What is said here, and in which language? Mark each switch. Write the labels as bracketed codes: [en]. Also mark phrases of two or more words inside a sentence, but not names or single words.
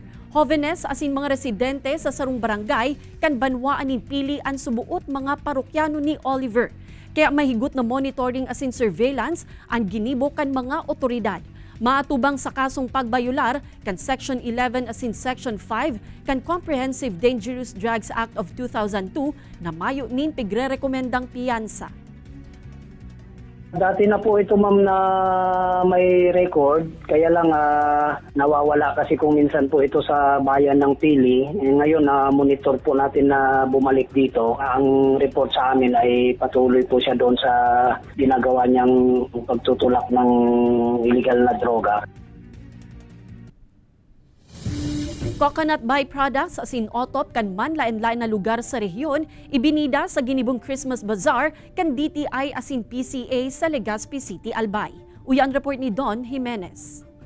[bik] Jóvenes asin mga residente sa sarong barangay kan banwaan ni Pili ang subuot mga parokyano ni Oliver. Kaya mahigot na monitoring asin surveillance ang ginibo kan mga otoridad. Maatubang sa kasong pagbayular kan Section 11 asin Section 5 kan Comprehensive Dangerous Drugs Act of 2002 na mayo nin pigre-rekomendang piyansa. [tl] Dati na po ito ma'am na may record, kaya lang nawawala kasi kung minsan po ito sa bayan ng Pili. Ngayon monitor po natin na bumalik dito. Ang report sa amin ay patuloy po siya doon sa ginagawa niyang pagtutulak ng illegal na droga. [en] Coconut byproducts [bik] asin otop kan manlain-lain na lugar sa rehiyon ibinida sa ginibong Christmas Bazaar kan DTI asin PCA sa Legazpi City, Albay. Uyan report ni Don Jimenez.